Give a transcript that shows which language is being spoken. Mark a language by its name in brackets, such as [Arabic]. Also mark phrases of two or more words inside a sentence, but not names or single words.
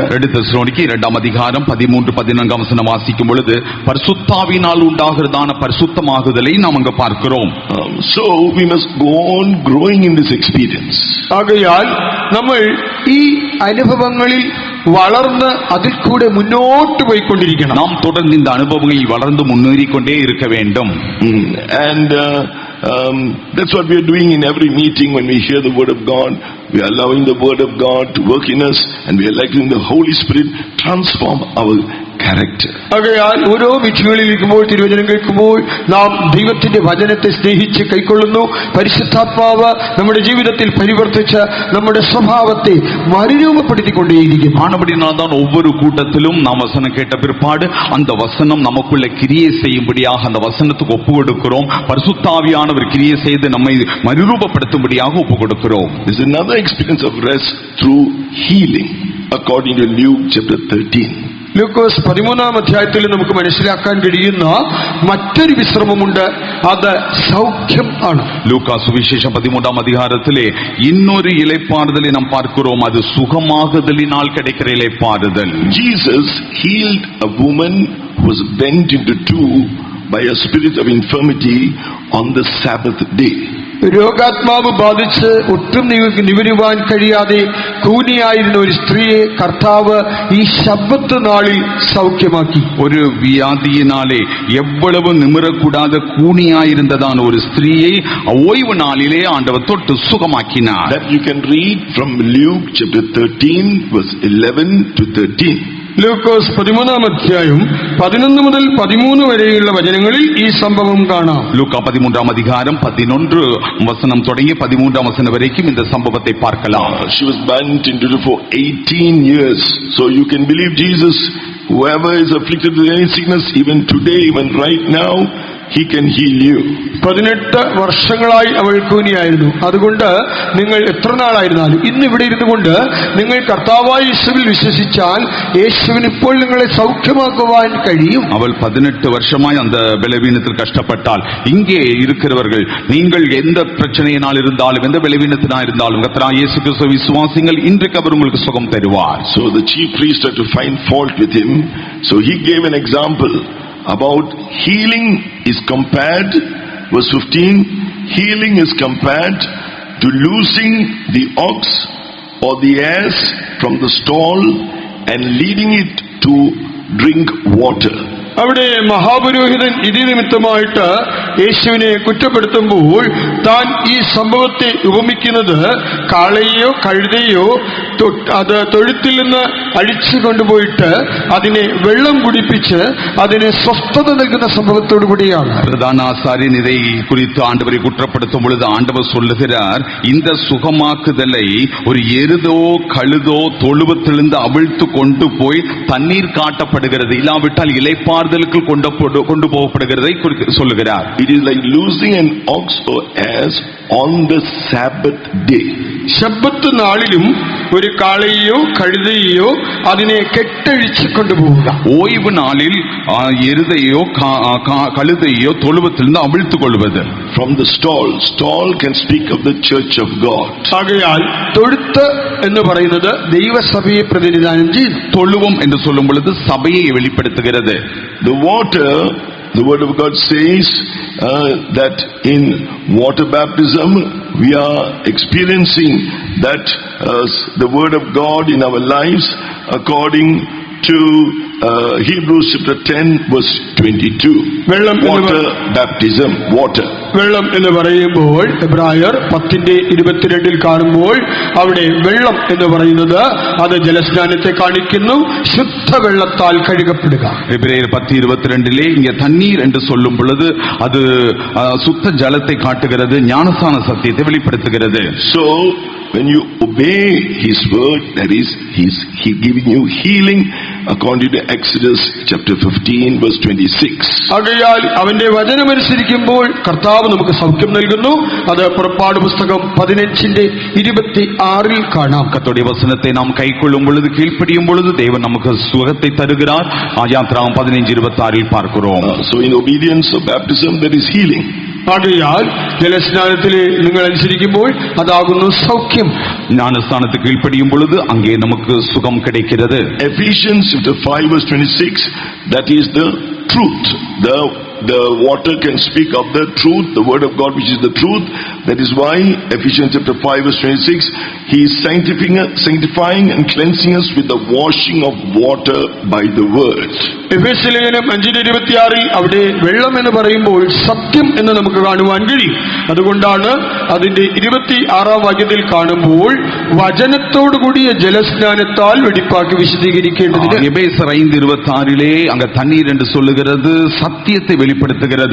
[Malayalam] 2 തെസ്സലോനിക്കർ 2-ാം അധ്യായം 13-14 വചനം വാസിക്കും [Tamil] பொழுது பரிசுத்தாவினால் உண்டாகிறதான பரிசுத்தமாகுதலை நாம் அங்க பார்க்கிறோம். [English] So we must go on growing in this experience. [Malayalam] ആകയാൽ നമ്മൾ ഈ അനുഭവങ്ങളിൽ വളർന്ന് അതിൽ കൂടെ മുന്നോട്ട് പോയിക്കൊണ്ടിരിക്കണം. നാം തുടർന്ന് இந்த അനുഭവങ്ങളിൽ വളർന്നു മുന്നേറിക്കൊണ്ടേ [Tamil] இருக்க வேண்டும். [English] And that's what we are doing in every meeting. When we hear the word of God, we are allowing the word of God to work in us, and we are letting the Holy Spirit transform our character. [Malayalam] ആകയാൽ ഓരോ മീറ്റിങ്ങുകളിലിരിക്കുമ്പോൾ, തിരുവചനം കേൾക്കുമ്പോൾ നാം ദൈവത്തിന്റെ വചനത്തെ സ്നേഹിച്ച് കൈക്കൊള്ളുന്നു. പരിശുദ്ധാത്മാവ് നമ്മുടെ ജീവിതത്തിൽ പരിവർത്തിച്ച് നമ്മുടെ സ്വഭാവത്തെ മറുരൂപപ്പെടുത്തിക്കൊണ്ടേയിരിക്കും. [Tamil] ஆனபடினால்தான் ஒவ்வொரு கூட்டத்திலும் நாம் வசனம் கேட்ட பிற்பாடு அந்த வசனம் நமக்குள்ள கிரியை செய்யும்படியாக அந்த வசனத்துக்கு ஒப்பு கொடுக்கிறோம். பரிசுத்தாவியானவர் கிரியை செய்து நம்மை மறுரூபப்படுத்தும்படியாக ஒப்பு கொடுக்கிறோம். [English] This is another experience of rest through healing according to Luke chapter 13. [Malayalam] ലൂക്കോസ് 13-ാം അധ്യായത്തിൽ നമുക്ക് മനസ്സിലാക്കാൻ കഴിയുന്ന മറ്റൊരു വിശ്രമമുണ്ട്. അത് സൗഖ്യം ആണ്. ലൂക്കാ സുവിശേഷം 13-ാം അധ്യായത്തിലെ [Tamil] இன்னொரு இளைப்பாறுதலை நாம் பார்க்கிறோம். அது சுகமாகுதலினால் கிடைக்கிற இளைப்பாறுதல். [English] Jesus healed a woman who was bent into two by a spirit of infirmity on the Sabbath day. [Malayalam] രോഗാത്മാവ് ബാധിച്ച് ഒട്ടും നിവരുവാൻ കഴിയാതെ കൂനിയായിരുന്ന ഒരു സ്ത്രീയെ കർത്താവ് ഈ ശബ്ബത്ത് നാളിൽ സൗഖ്യമാക്കി. ഒരു വ്യാധിയിനാലെ [Tamil] எவ்வளவு நிமிரக்கூடாத கூனியாயிருந்ததான ஒரு ஸ்திரீயை ஓய்வு நாளிலே ஆண்டவர் தொட்டு சுகமாக்கினார். [English] That you can read from Luke chapter 13 verse 11 to 13. [Malayalam] ലൂക്കോസ് 13-ാം അധ്യായം 11 മുതൽ 13 വരെയുള്ള വചനങ്ങളിൽ ഈ സംഭവം കാണാം. [Tamil] லூக்கா 13-ாம் அதிகாரம் 11 வசனம் தொடங்கி 13-ாம் வசனம் வரைக்கும் இந்த சம்பவத்தை பார்க்கலாம். [English] She was bound into for 18 years. So you can believe Jesus, whoever is afflicted with any sickness, even today, even right now, he can heal you. [Malayalam] 18 വർഷങ്ങളായി അവൾ കൂനിയായിരുന്നു. അതുകൊണ്ട് നിങ്ങൾ എത്ര നാളായിരുന്നാലും ഇന്ന് ഇവിടെ ഇരുന്നു കൊണ്ട് നിങ്ങൾ കർത്താവായ യേശുവിൽ വിശ്വസിച്ചാൽ യേശുവിന് ഇപ്പോൾ നിങ്ങളെ സൗഖ്യമാക്കുവാൻ കഴിയും. [Tamil] அவள் 18 வருஷமாய் அந்த பலவீனத்தில் கஷ்டப்பட்டால் இங்கே இருக்கிறவர்கள் நீங்கள் எந்த பிரச்சனையினால் இருந்தாலும் எந்த பலவீனத்தினால் இருந்தாலும் கர்த்தராகிய இயேசு கிறிஸ்துவை விசுவாசிங்கள், இன்றைக்கு அவர் உங்களுக்கு சுகம் தருவார். [English] So the chief priest had to find fault with him. So he gave an example about healing is compared, verse 15, healing is compared to loosing the ox or the ass from the stall and leading it to drink water. [Malayalam] അവിടെ മഹാപുരോഹിതൻ ഇതി നിമിത്തമായിട്ട് യേശുവിനെ കുറ്റപ്പെടുത്തുമ്പോൾ താൻ ഈ സംഭവത്തെ ഉപമിക്കുന്നത് കാളയെയോ കഴുതയോ അത് തൊഴുത്തിൽ നിന്ന് അഴിച്ചു കൊണ്ടുപോയിട്ട് അതിനെ വെള്ളം കുടിപ്പിച്ച് അതിനെ സ്വസ്ഥത നൽകുന്ന സംഭവത്തോടു കൂടിയാണ്. [Tamil] பிரதான ஆசாரியன் இதை குறித்து ஆண்டவரை குற்றப்படுத்தும் பொழுது ஆண்டவர் சொல்லுகிறார், இந்த சுகமாக்குதலை ஒரு எருதோ கழுதோ தொழுவத்திலிருந்து அவிழ்த்து கொண்டு போய் தண்ணீர் காட்டப்படுகிறது, இல்லாவிட்டால் இளைப்பாறுதலுக்கு கொண்டு போகப்படுகிறதை சொல்லுகிறார். [English] It is like losing an ox or ass on the Sabbath day. [Malayalam] ശബ്ബത്ത് നാളിലും ഒരു കാളയെയോ കഴുതയെയോ അതിനെ കെട്ടഴിച്ചു കൊണ്ടുപോവുക. [Tamil] ஓய்வு நாளில் எருதையோ கழுதையோ தொழுவத்திலிருந்து அவிழ்த்துக் கொள்வது. [English] From the stall can speak of the church of God. [Malayalam] ആകയാൽ തൊഴുത്ത് എന്ന് പറയുന്നത് ദൈവസഭയെ പ്രതിനിധാനം ചെയ്യുന്നു. [Tamil] தொழுவம் என்று சொல்லும் பொழுது சபையை வெளிப்படுத்துகிறது. [English] The water, the word of God says that in water baptism we are experiencing that the word of God in our lives according to Hebrews chapter 10 verse 22. Water baptism, water. [Malayalam] വെള്ളം എന്ന് പറയുമ്പോൾ എബ്രായർ 10:22 കാണുമ്പോൾ അവിടെ വെള്ളം എന്ന് പറയുന്നത് അത് ജലസ്നാനത്തെ കാണിക്കുന്നു, ശുദ്ധവെള്ളത്താൽ കഴുകപ്പെടുക. [Tamil] எபிரேயர் 10:22 இங்கே தண்ணீர் என்று சொல்லும் பொழுது அது சுத்த ஜலத்தை காட்டுகிறது, ஞானஸ்நான சத்தியத்தை வெளிப்படுத்துகிறது. [English] So when you obey his word, that is he giving you healing according to Exodus chapter 15 verse 26. [Malayalam] ആകയാൽ അവന്റെ വചനമനുസരിക്കുമ്പോൾ കർത്താവ് നമുക്ക് സൗഖ്യം നൽകുന്നു. അത് പുറപ്പാട് പുസ്തകം 15:26 കാണാം. [Tamil] கர்த்தருடைய வசனத்தை நாம் கைக்கொள்ளும் பொழுது, கீழ்ப்படியும் பொழுது தேவன் நமக்கு சுகத்தை தருகிறார். யாத்ராகமம் 15:26 பார்க்கிறோம். [English] So in obedience of baptism there is healing. [Malayalam] ആകയാൽ ജലസ്നാനത്തിലെ നിങ്ങൾ അനുസരിക്കുമ്പോൾ അതാകുന്നു സൗഖ്യം. [Tamil] ஞானஸ்தானத்துக்கு கீழ்ப்படியும் பொழுது அங்கே நமக்கு சுகம் கிடைக்கிறது. [English] Ephesians chapter 5 verse 26, that is the truth. The water can speak of the truth, the word of God which is the truth. That is why Ephesians chapter 5 verse 26, he is sanctifying and cleansing us with the washing of water by the word. [Malayalam] എഫേസ്യ ലേഖനം 5:26 അവിടെ വെള്ളം എന്ന് പറയുമ്പോൾ സത്യം എന്ന് നമുക്ക് കാണുവാൻ കഴിയും. അതുകൊണ്ടാണ് അതിന്റെ 26-ാം വാക്യത്തിൽ കാണുമ്പോൾ വചനത്തോടുകൂടിയ ജലസ്നാനത്താൽ വെടിപ്പാക്കി വിശദീകരിക്കേണ്ടതിന്. [Tamil] எபேசியர் 5:26 அங்க தண்ணீர் என்று சொல்லுகிறது சத்தியத்தை வெளிப்படுத்துகிறது.